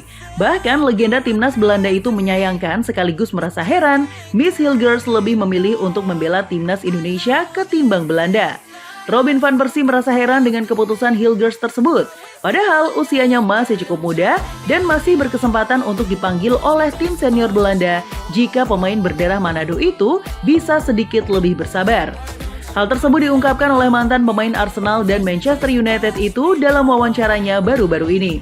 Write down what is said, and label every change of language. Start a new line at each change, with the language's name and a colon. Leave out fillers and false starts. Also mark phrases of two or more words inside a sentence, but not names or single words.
Indonesian: Bahkan legenda timnas Belanda itu menyayangkan sekaligus merasa heran Miss Hilgers lebih memilih untuk membela timnas Indonesia ketimbang Belanda. Robin van Persie merasa heran dengan keputusan Hilgers tersebut. Padahal usianya masih cukup muda dan masih berkesempatan untuk dipanggil oleh tim senior Belanda jika pemain berdarah Manado itu bisa sedikit lebih bersabar. Hal tersebut diungkapkan oleh mantan pemain Arsenal dan Manchester United itu dalam wawancaranya baru-baru ini.